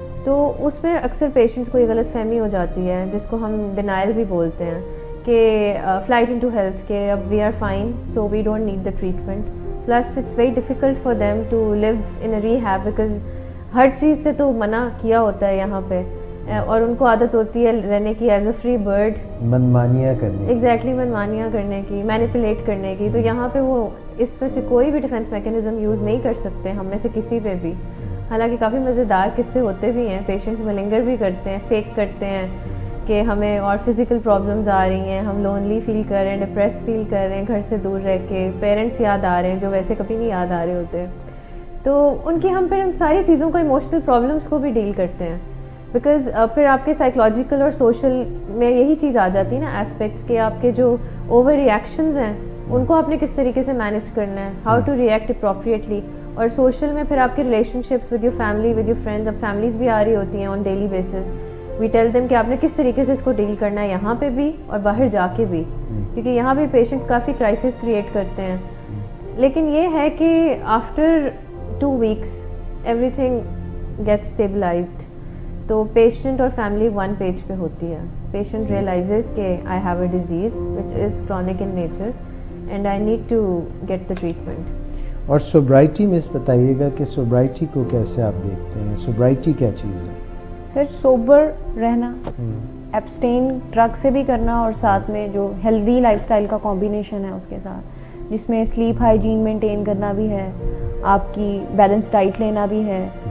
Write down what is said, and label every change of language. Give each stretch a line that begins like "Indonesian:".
Urdu: تو اس میں اکثر پیشنٹس کو یہ غلط فہمی ہو جاتی ہے, جس کو ہم ڈینائل بھی بولتے ہیں, کہ فلائٹ انٹو ہیلتھ, کہ
English: اب we are fine so we don't need the treatment. Plus it's very difficult for them to live in a rehab,
Urdu: because ہر چیز سے تو منع کیا ہوتا ہے یہاں پہ, اور ان کو عادت ہوتی ہے رہنے کی
English: as a free bird,
Urdu: منمانیاں کرنے, ایگزیکٹلی منمانیاں کرنے کی, مینیپولیٹ کرنے کی. تو یہاں پہ وہ اس میں سے کوئی بھی ڈیفینس میکینزم یوز نہیں کر سکتے ہم میں سے کسی پہ بھی. حالانکہ کافی مزیدار قصے ہوتے بھی ہیں, پیشنٹس ملنگر بھی کرتے ہیں, فیک کرتے ہیں کہ ہمیں اور فزیکل پرابلمز آ رہی ہیں, ہم لونلی فیل کر رہے ہیں, ڈپریس فیل کر رہے ہیں, گھر سے دور رہ کے پیرنٹس یاد آ رہے ہیں جو ویسے کبھی نہیں یاد آ رہے ہوتے. تو ان کی ہم پھر ان ساری چیزوں کو, ایموشنل پرابلمس کو بھی ڈیل کرتے ہیں, بیکاز پھر آپ کے سائیکولوجیکل اور سوشل میں یہی چیز آ جاتی ہے نا ایسپیکٹس, کہ آپ کے جو اوور ریئیکشنز ہیں ان کو آپ نے کس طریقے سے مینیج کرنا ہے,
English: How to react appropriately.
Urdu: اور سوشل میں پھر آپ کے relation ships
English: with your family, with your friends,
Urdu: اب فیملیز بھی آ رہی ہوتی ہیں
English: On daily basis. We tell them
Urdu: کہ آپ نے کس طریقے سے اس کو ڈیل کرنا ہے یہاں پہ بھی اور باہر جا کے بھی, کیونکہ یہاں بھی پیشنٹس کافی کرائسس کریٹ کرتے ہیں. لیکن یہ ہے کہ
English: After 2 weeks everything gets stabilized.
Urdu: تو پیشنٹ اور فیملی 1 page پہ ہوتی ہے.
English: Patient realizes کہ I have a disease which is chronic in nature and I need to get the treatment.
Urdu: اور سوبرائٹی میں بتائیے گا کہ سوبرائٹی کو کیسے آپ دیکھتے ہیں, سوبرائٹی کیا چیز ہے؟ سر سوبر رہنا, ایبسٹین ڈرگ سے بھی کرنا, اور ساتھ میں جو ہیلدی لائف اسٹائل کا کمبینیشن ہے اس کے ساتھ, جس میں سلیپ ہائیجین مینٹین کرنا بھی ہے, آپ کی بیلنس ڈائٹ لینا بھی ہے,